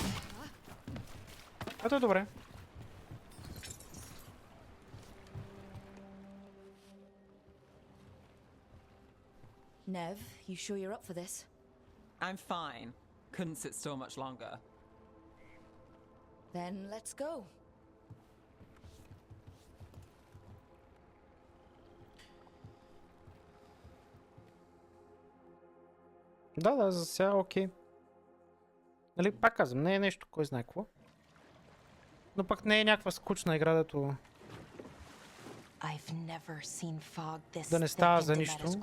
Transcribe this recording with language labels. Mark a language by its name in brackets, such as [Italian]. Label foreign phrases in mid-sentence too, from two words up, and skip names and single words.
[Bulgarian] Ето е добре. [English] Nev, you sure you're up for this? I'm fine. Couldn't sit still much longer. Then let's go. [Bulgarian] Да, за сега окей. Нали, пак казвам, не е нещо, кой знае какво. Но пък не е някаква скучна игра, дето да не става за нищо.